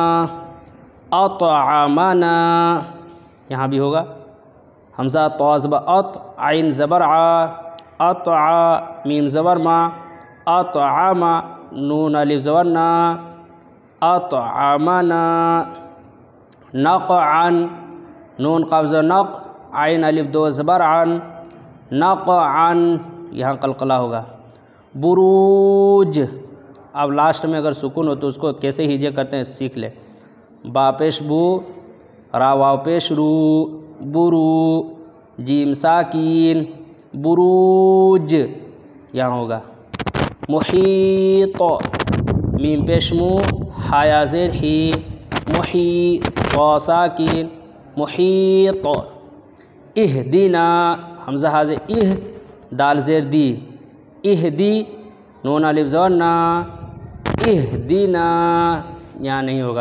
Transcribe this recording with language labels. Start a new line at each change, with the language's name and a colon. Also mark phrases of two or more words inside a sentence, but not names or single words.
Urdu: اطعمنا، یہاں بھی ہوگا حمزہ طا زبر اط، عین زبر ع، اطع، میم زبر ما، اطعم، نون الف زبر نا، اطعمنا، نقعا، نون قاف زبر نق، عین الف دو زبر عن، نقعا، یہاں قلقلہ ہوگا، بروج، اب لاسٹ میں اگر سکون ہو تو اس کو کیسے ہیجے کرتے ہیں سیکھ لیں، با پیش بو، را واو پیش رو، برو، جیم ساکین، بروج، یہاں ہوگا، محیط، میم پیش مو، حایا زیر ہی، محیط، طا ساکین، محیط، اہدنا، حمزہ حاضر اہ، دال زیر دی، اہدی، نون الف زبر نا، اہدنا، یہاں نہیں ہوگا۔